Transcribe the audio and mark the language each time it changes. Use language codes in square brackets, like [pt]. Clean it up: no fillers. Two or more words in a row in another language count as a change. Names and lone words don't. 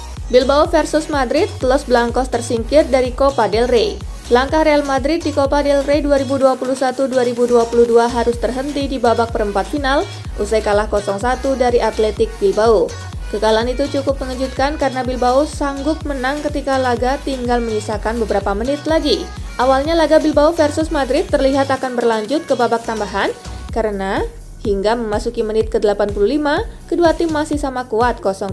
[id] Bilbao versus Madrid, Los Blancos tersingkir dari Copa del Rey. Langkah Real Madrid di Copa del Rey 2021-2022 harus terhenti di babak perempat final usai kalah 0-1 dari Athletic Bilbao. Kekalahan itu cukup mengejutkan karena Bilbao sanggup menang ketika laga tinggal menyisakan beberapa menit lagi. Awalnya laga Bilbao versus Madrid terlihat akan berlanjut ke babak tambahan karena hingga memasuki menit ke-85, kedua tim masih sama kuat 0-0.